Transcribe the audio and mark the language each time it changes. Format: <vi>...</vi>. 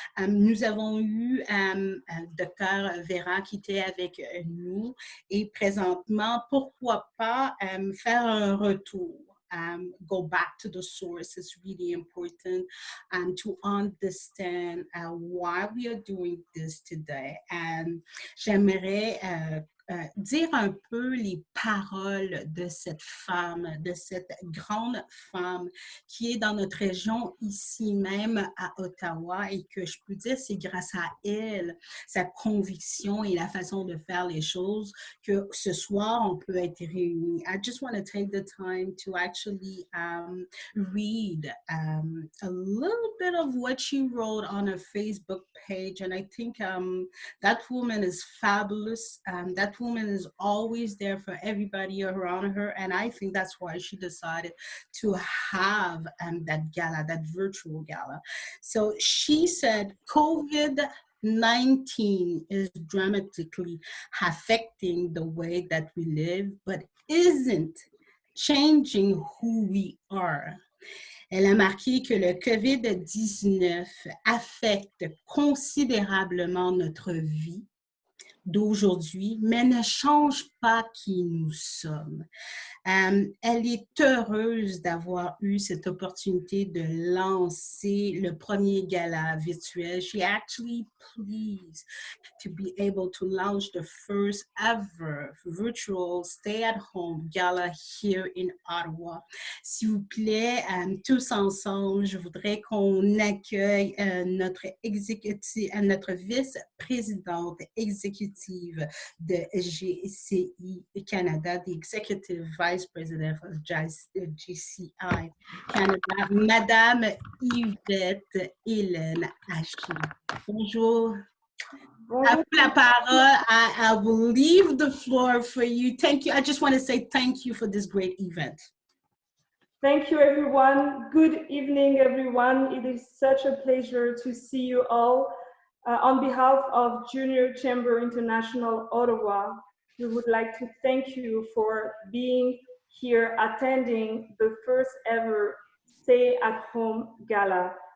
<fr>Nous avons eu Dr. Vera qui était avec nous et présentement, pourquoi pas faire un retour.</fr> <en>Go back to the source is really important to understand why we are doing this today.</en> <fr>And j'aimerais dire un peu les paroles de cette femme, de cette grande femme qui est dans notre région ici même à Ottawa et que je peux dire c'est grâce à elle, sa conviction et la façon de faire les choses que ce soir on peut être réunis.</fr> <en>I just want to take the time to actually read a little bit of what she wrote on her Facebook page, and I think that woman is fabulous. That woman is always there for everybody around her, and I think that's why she decided to have that gala, that virtual gala. So she said, COVID-19 is dramatically affecting the way that we live, but isn't changing who we are.</en> <fr>Elle a marqué que le COVID-19 affecte considérablement notre vie d'aujourd'hui, mais ne change pas qui nous sommes. Elle est heureuse d'avoir eu cette opportunité de lancer le premier gala virtuel.</fr> <en>She actually pleased to be able to launch the first ever virtual stay-at-home gala here in Ottawa.</en> <fr>S'il vous plaît, tous ensemble, je voudrais qu'on accueille notre vice-présidente exécutive de JCI Canada,</fr> <en>the Executive Vice President of JCI Canada,</en> <fr>Madame Yvette Hélène Ashley. Bonjour. À vous la parole.</fr> <en>I will leave the floor for you. Thank you. I just want to say thank you for this great event. Thank you, everyone. Good evening, everyone. It is such a pleasure to see you all. On behalf of Junior Chamber International Ottawa, we would like to thank you for being here attending the first ever Stay at Home Gala.</en>